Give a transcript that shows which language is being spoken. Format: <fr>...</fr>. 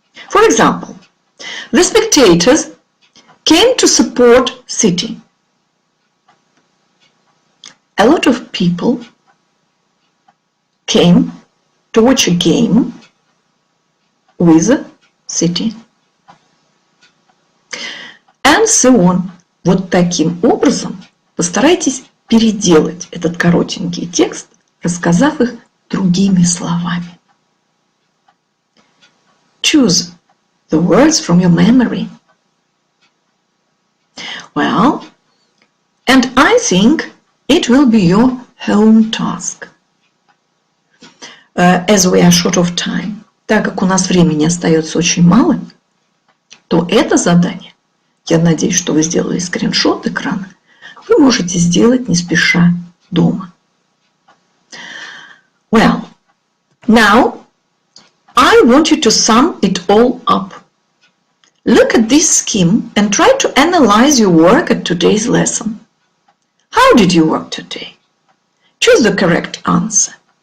<en>For example, the spectators came to support City. A lot of people came to watch a game with City. And so on.</en> <ru>Вот таким образом постарайтесь переделать этот коротенький текст, рассказав их другими словами.</ru> <en>Choose the words from your memory. Well, and I think it will be your home task. As we are short of time,</en> <ru>так как у нас времени остается очень мало, то это задание, я надеюсь, что вы сделали скриншот экрана, вы можете сделать не спеша дома.</ru> <en>Well, now I want you to sum it all up. Look at this scheme and try to analyze your work at today's lesson. How did you work today? Choose the correct answer.</en>